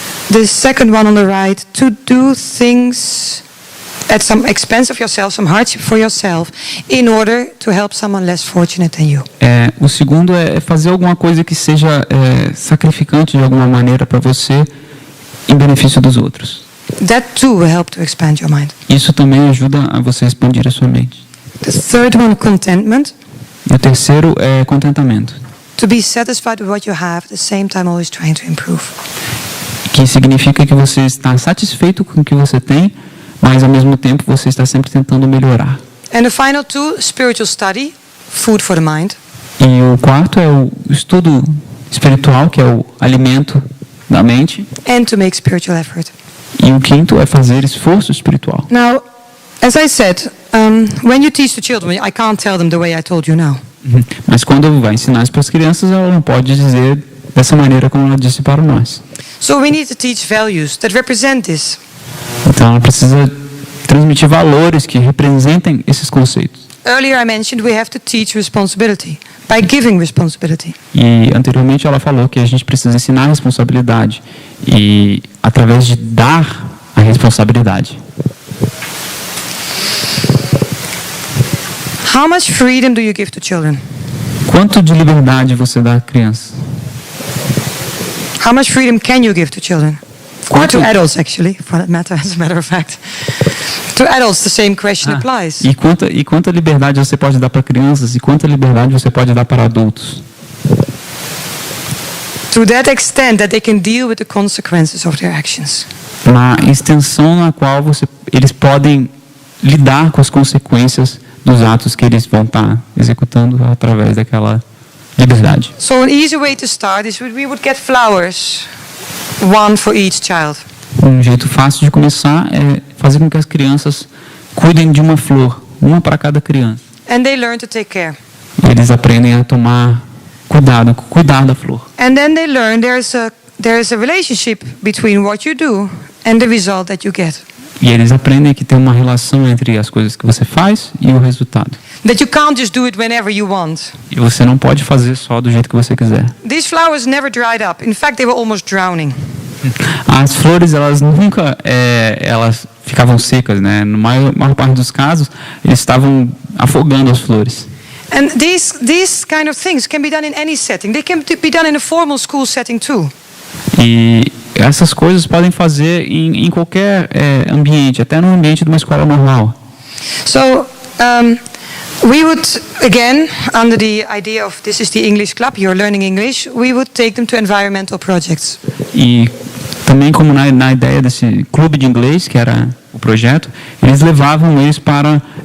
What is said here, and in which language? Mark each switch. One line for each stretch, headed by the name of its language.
English: The second one on the right, to do things at some expense of yourself, some hardship for yourself, in order to help someone less fortunate than you.
Portuguese: O segundo é fazer alguma coisa que seja sacrificante de alguma maneira para você, em benefício dos outros.
English: That too will help to expand your mind.
Portuguese: Isso também ajuda a você expandir a sua mente.
English: The third one, contentment.
Portuguese: E o terceiro é contentamento.
English: To be satisfied with what you have, at the same time always trying to improve.
Portuguese: Que significa que você está satisfeito com o que você tem, mas ao mesmo tempo você está sempre tentando melhorar.
English: And the final two, spiritual study, food for the mind.
Portuguese: E o quarto é o estudo espiritual, que é o alimento da mente.
English: And to make spiritual effort.
Portuguese: E o quinto é fazer esforço espiritual.
English: Now, as I said, when you teach the children, I can't tell them the way I told you now.
Portuguese: Mas quando vai ensinar isso para as crianças, ela não pode dizer dessa maneira como ela disse para nós.
English: So we need to teach values that represent this.
Portuguese: Então ela precisa transmitir valores que representem esses conceitos.
English: Earlier I mentioned we have to teach responsibility by giving responsibility.
Portuguese: E anteriormente ela falou que a gente precisa ensinar a responsabilidade e através de dar a responsabilidade.
English: How much freedom do you give to children?
Portuguese: Quanto de liberdade você dá à criança?
English: How much freedom can you give to children? Or to
Portuguese: Quanto-
English: adults, actually, for that matter, as a matter of fact. To adults, the same question applies.
Portuguese: E quanta liberdade você pode dar para crianças e quanta liberdade você pode dar para adultos?
English: To that extent that they can deal with the consequences of their actions.
Portuguese: Na extensão na qual eles podem lidar com as consequências dos atos que eles vão estar executando através daquela liberdade.
English: So an easy way to start is we would get flowers, one for each child.
Portuguese: Um jeito fácil de começar é fazer com que as crianças cuidem de uma flor, uma para cada criança.
English: And they learn to take care.
Portuguese: Eles aprendem a tomar cuidar da flor.
English: And then they learn there's a relationship between what you do and the result that you get.
Portuguese: E eles aprendem que tem uma relação entre as coisas que você faz e o resultado.
English: That you can't just do it whenever you want.
Portuguese: E você não pode fazer só do jeito que você quiser.
English: These flowers never dried up. In fact, they were almost drowning.
Portuguese: As flores, elas nunca elas ficavam secas, né? Na maior parte dos casos, eles estavam afogando as flores.
English: And these kind of things can be done in any setting. They can be done in a formal school setting too.
Portuguese: E essas coisas podem fazer em qualquer ambiente, até no ambiente de uma escola normal.
English: So we would, again, under the idea of this is the English club, you're learning English, we would take them to environmental projects.
Portuguese: E também como na ideia desse clube de inglês, que era o projeto, eles levavam eles para